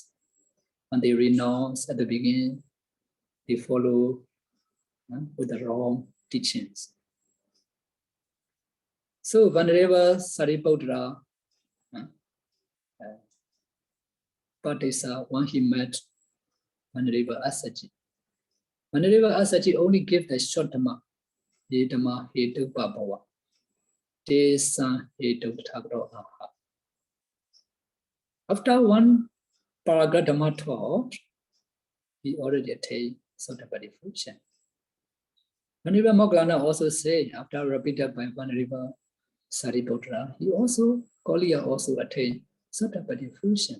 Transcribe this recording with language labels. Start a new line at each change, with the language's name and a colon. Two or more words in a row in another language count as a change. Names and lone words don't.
English: When they renounce at the beginning, they follow with the wrong teachings. So Venerable Sariputta Upadesa, when he met Venerable Asaji, Venerable Asaji only gave the short Dhamma,
Pali: Ye Dhamma Hetu Bhava, Te San Hetu Thagro Aha.
English: After 1 paragraph Dhamma taught, he already attained Sotapati fruition. Venerable Moggallana also say, after repeated by Venerable Sariputta, he also, Koliya also attained Sotapati fruition.